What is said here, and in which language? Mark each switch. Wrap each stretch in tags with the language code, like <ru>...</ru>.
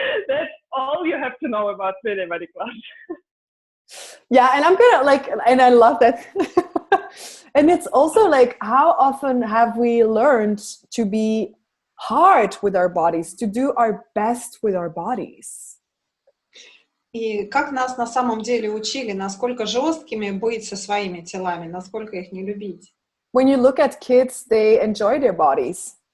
<en>That's all you have to know about 3-day body class. Yeah, and I'm gonna and I love that. And it's also like, how often have we learned to be hard with our bodies, to do our best with our bodies?</en> <ru>И как нас на самом деле учили, насколько жесткими быть со своими телами, насколько их не любить.</ru> <en>When you look at kids, they enjoy their bodies.</en>